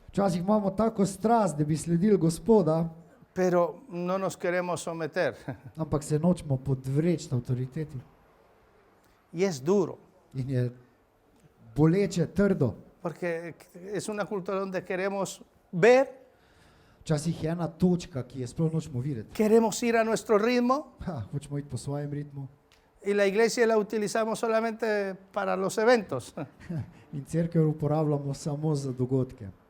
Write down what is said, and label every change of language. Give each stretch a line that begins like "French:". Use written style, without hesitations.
Slovenian: Včasih imamo tako strast, da bi sledili Gospoda,
Spanish: pero no nos queremos someter.
Slovenian: ampak se nočemo podvreči avtoriteti.
Spanish: Y es duro,
Slovenian: In je boleče, trdo.
Spanish: porque es una cultura donde queremos ver,
Slovenian: Včasih je ena točka, ki je sploh nočemo videti.
Spanish: queremos ir a nuestro ritmo,
Slovenian: Hočemo iti po svojem ritmu.
Spanish: y la iglesia la utilizamos solamente para los eventos.
Slovenian: In cerkev uporabljamo samo za dogodke.